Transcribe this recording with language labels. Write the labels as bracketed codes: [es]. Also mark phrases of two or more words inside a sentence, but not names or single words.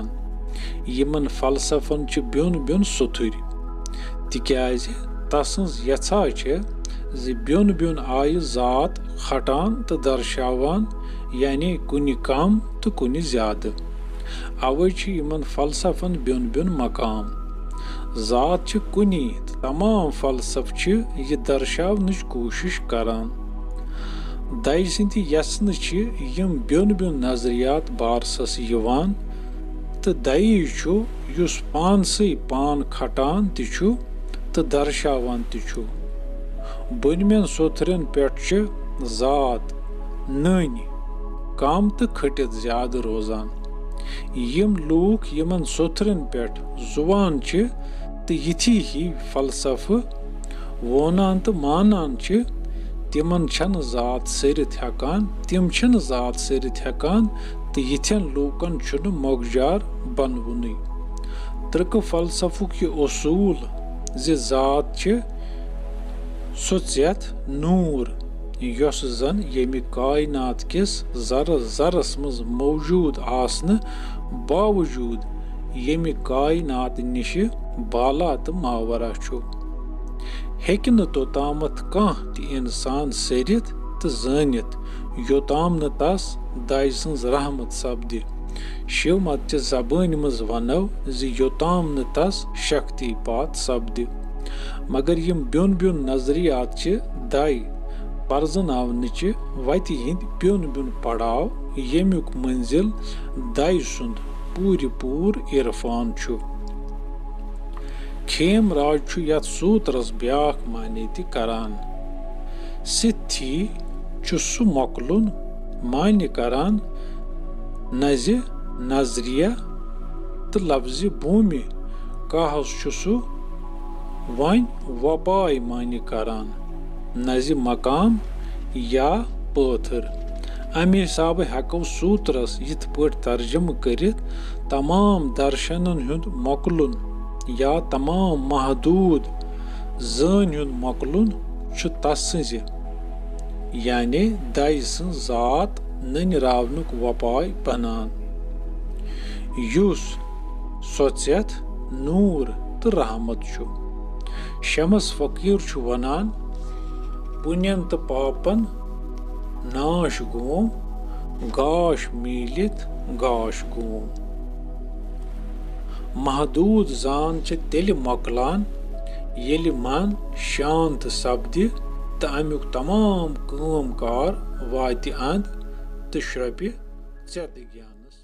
[ks] यमन फलसफन छु ब्योन ब्योन सुथुर तिक्याज तसंज यछा छ ज ब्योन ब्योन आय जात खटान तो दर्शावान यानी कुनि कम तो कुनि ज्यादा अवै छ यमन फलसफन ब्योन ब्योन मकाम जात छ कुनि तमाम फलसफ छ ये दर्शावनच कोशिश करान दाय सिंध यसन छ यम ब्योन ब्योन नजरियात बारसस यवान तो तो दयी छु युस पानसै पान खटान तिछु तो दर्शावान तिछु बुनमेन सोथरन पेट च जात नन कम तो खटित ज्यादा रोजान यम लूक यमन सोथरन पेट जुबान च तो यथी ही फलसफ वोनान तो मानान च तिमन छन जात सरित हेकान तिम छन जात सरित हेकान तो यथन लूकन छुन मोगजार बनवुनी तर्क फलसफुक ये उसूल जे जात च सोचत नूर यस जन यमि कायनात किस जरस जरस मज मौजूद आसने बावजूद यमि कायनात निश बाला तो मावरा छु हेकि न तोतामत कां ति इंसान सरित तो जानित योताम न तस दाय सन्ज रहमत सपदि शिव मत जबान मज वनो जि योताम न तस शक्ति पात सपदि मगर यम ब्योन ब्योन नजरियात च दाय परजनावनच वति हिंद ब्योन ब्योन पड़ाव यमुक मंजिल दाय सुंद पूरी पूर इरफान छु खेम राज छु यत सूत्रस ब्याख माने ति करान सिथि छु सु मकलुन माने करान नज़ नजरिया तो लफ्ज़ भूमि कहस छु सु वन वबाय माने करान नज़ मकाम या पत्थर अमे हिसाब हेको सूत्रस यिथ पट तर्जम करित तमाम दर्शनन हुंद मकलुन या तमाम महदूद जान हुंद मकलुन छु तस्संज यानी दाय सं जात नन रावनुक वपाय बनान युस सोचत नूर तो रहमत छु शमस फकीर छु वनान पुण्यन तो पापन नाश गोम गाश मीलित गाश गोम महदूद जान च तेल मकलान येलि मन शांत सपदि तो अमुक तमाम काम कार वाति अंद तो श्रपि ज़्यादा ज्ञान।